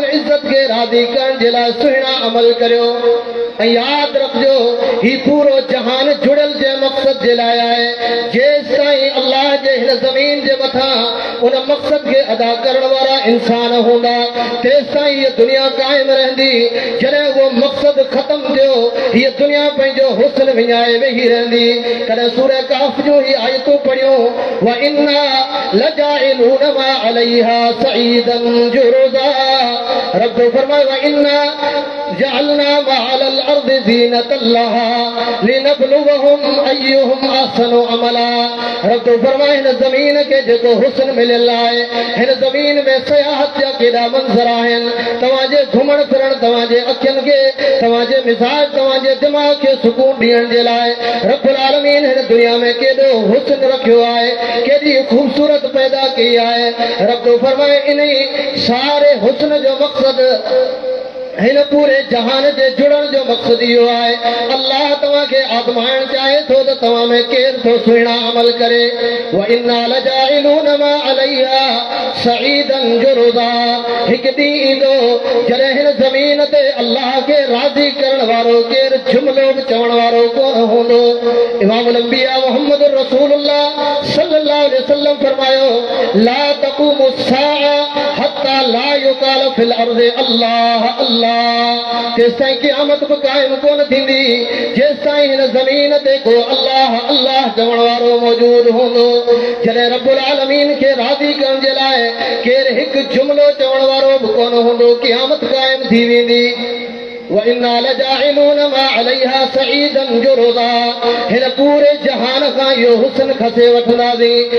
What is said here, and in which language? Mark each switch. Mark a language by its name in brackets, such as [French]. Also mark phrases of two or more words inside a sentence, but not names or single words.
[Sindhi] इज्जत खे राज़ी करण जे लाइ सुहिणा अमल करियो ऐं यादि रखिजो ही पूरो जहान जुड़ियल जे मक़सद जे लाइ आहे जेसि ताईं अल्लाह जे हिन ज़मीन जे मथां उन मक़सद खे अदा करण वारा इंसान हूंदा तेसि ताईं हीअ दुनिया क़ाइमु रहंदी जॾहिं उहो मक़सद ख़तमु थियो हीअ दुनिया पंहिंजो हुस्न विञाए वेही रहंदी कॾहिं सूरह कहफ जूं ही आयतूं पढ़ियूं [Arabic] وإنا لجاعلون ما عليها صعيدا جرزا [Sindhi] रब फरमाए [Arabic] وإنا جعلنا ما على الأرض زينة لها لنبلوهم أيهم أحسن [Sindhi] अमला रब फरमाए हिन ज़मीन खे जेको हुस्न मिलियल आहे हिन ज़मीन में सयाहत जा केॾा मंज़र आहिनि तव्हांजे घुमण फिरण तव्हांजे अखियुनि खे तव्हांजे मिज़ाज तव्हांजे दिमाग़ खे सुकून ॾियण जे लाइ [Arabic] رب العالمين [Sindhi] हिन दुनिया में केॾो हुस्न रखियो आहे केॾी ख़ूबसूरत पैदा कई आहे रब फरमाए इन सारे हुस्न जो मक़सद हिन पूरे जहान जे जुड़ण जो मक़सद इहो आहे अल्लाह तव्हांखे आज़माइण चाहे थो त तव्हां में केरु थो सुहिणा अमल करे [Arabic] وإنا لجاعلون ما عليها صعيدا جرزا [Sindhi] हिकु ॾींहुं ईंदो जॾहिं हिन ज़मीन ते अल्लाह खे राज़ी करण वारो केरु जुमिलो बि चवण वारो कोन हूंदो [Arabic] إمام الأنبياء [Sindhi] मुहम्मद [Arabic] رسول الله صلى الله عليه وسلم [Sindhi] फरमायो [Arabic] لا تقوم الساعة حتى لا يقال في الأرض الله الله [Sindhi] तेसिताईं क़यामत बि क़ाइम कोन थींदी जेसिताईं हिन ज़मीन ते को अल्लाह अल्लाह चवण वारो मौजूद हूंदो। जॾहिं [Arabic] رب العالمين [Sindhi] खे राज़ी करण जे लाइ केरु हिकु जुमिलो चवण वारो बि कोन हूंदो क़यामत क़ाइम थी वेंदी। [Arabic] وإنا لجاعلون ما عليها صعيدا جرزا [Sindhi] हिन पूरे जहान खां इहो हुस्न खसे वठंदासीं।